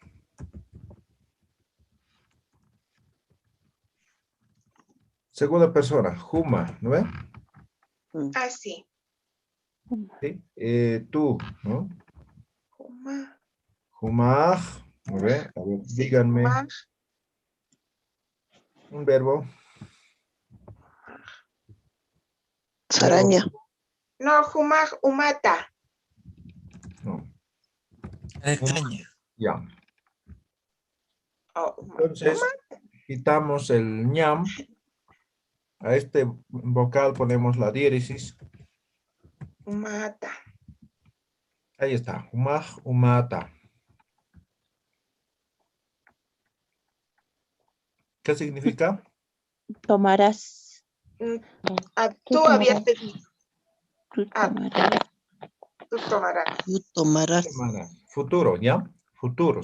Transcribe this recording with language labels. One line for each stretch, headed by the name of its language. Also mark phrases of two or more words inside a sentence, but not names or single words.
Spanish: Segunda persona. Huma, ¿no ve? Así. Sí. Tú, ¿no? Humaj. Humaj. ¿No ve? A ver, Sí. díganme Humaj. un verbo. Saraña.
Aymara: No, humaj, humata.
Spanish: No. Alcaña. Ya. Oh, Entonces, quitamos el ñam. A este vocal ponemos la diéresis. humata. Ahí está.
Aymara: Humaj, humata.
Spanish: ¿Qué significa? Tomarás. Tú habías pedido. Tú Ah. tomarás. Tú tomarás. Tú tomarás. Futuro, ¿ya? Futuro.